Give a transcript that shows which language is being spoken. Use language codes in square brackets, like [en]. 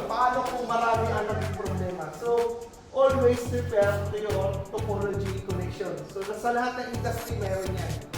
[tl] Paano kung marami ang naging problema? [en] So, always prepare to your topology connection. [tl] So, sa lahat ng industry, meron yan.